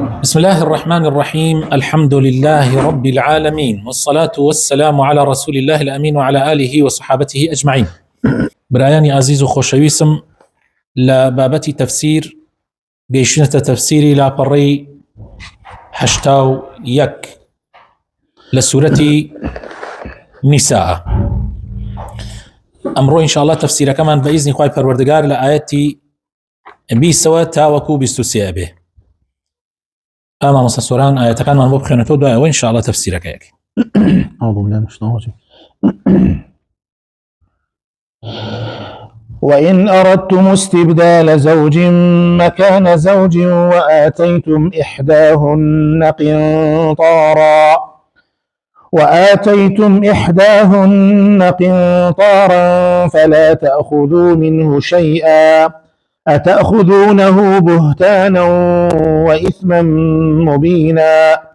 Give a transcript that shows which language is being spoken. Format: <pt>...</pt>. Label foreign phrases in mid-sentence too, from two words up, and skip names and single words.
<ar>بسم الله الرحمن الرحيم. الحمد لله رب العالمين، والصلاة والسلام على رسول الله الأمين وعلى آله وصحابته أجمعين.</ar> <ckb>برایانی عزیز و خۆشەویستم لە بابەتی تەفسیر گەیشتنەتە تەفسیری لاپەڕەی 81 لە سوورەتی نیساء. ئەمڕۆ ئینشاءالله تەفسیرەکەمان بە ئیزنی خوای پەروەردگار لە ئایەتی 20 تاوەکو 23 بێ. ئەمە مەسە سۆران ئاەتەکانمان بۆ بخوێنێتەوە، دوایەوە ئینشاءالله تەفسیرەکەیەک.</ckb> <ar>أعوذ بالله من الشيطان الرجيم. وإن أردتم استبدال زوج مكان زوج وآتيتم إحداهن قنطارا فلا تأخذوا منه شيئا أتأخذونه بهتانا وإثما مبينا</ar>